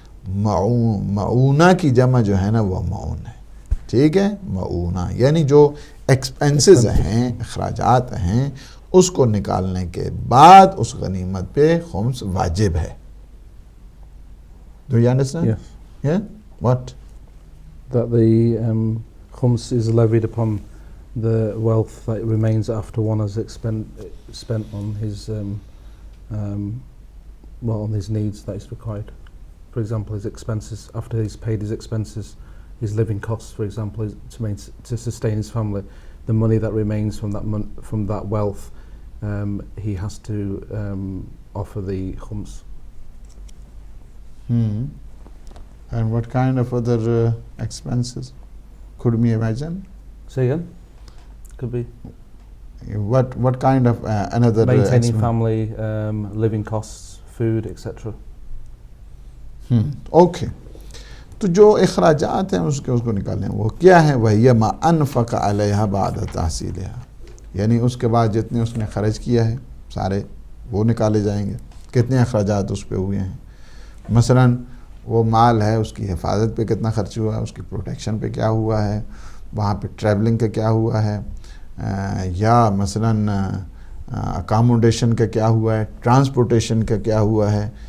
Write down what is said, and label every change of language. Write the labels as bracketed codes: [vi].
[ur] معونہ کی جمع جو ہے نا وہ معون ہے. ٹھیک ہے، معونہ یعنی جو ایکسپینسز ہیں، اخراجات ہیں، اس کو نکالنے کے بعد اس غنیمت پہ خمس واجب ہے. [en] Do you understand? Yes. Yeah? What? That the khums is levied upon the wealth that remains after one has spent on his on his needs that is required. For example, his expenses, after he's paid his expenses, his living costs, for example, to sustain his family, the money that remains from that wealth, he has to offer the khums. And what kind of other expenses could we imagine? Say again? Could be what kind of another maintaining family, living costs, food, etc. Okay. [ur] تو جو اخراجات ہیں اس کو نکالیں وہ کیا ہے؟ [ar] وَهِيَ مَا أَنْفَقَ عَلَيْهَا بَعْدَ تَحْصِيلِهَا، [ur] یعنی اس کے بعد جتنے اس نے خرچ کیا ہے سارے وہ نکالے جائیں گے. کتنے اخراجات اس پہ ہوئے ہیں، مثلا وہ مال ہے اس کی حفاظت پہ کتنا خرچ ہوا ہے، اس کی پروٹیکشن پہ کیا ہوا ہے، وہاں پہ ٹریولنگ کا کیا ہوا ہے، یا مثلا اکاموڈیشن کا کیا ہوا ہے، ٹرانسپورٹیشن کا کیا ہوا ہے.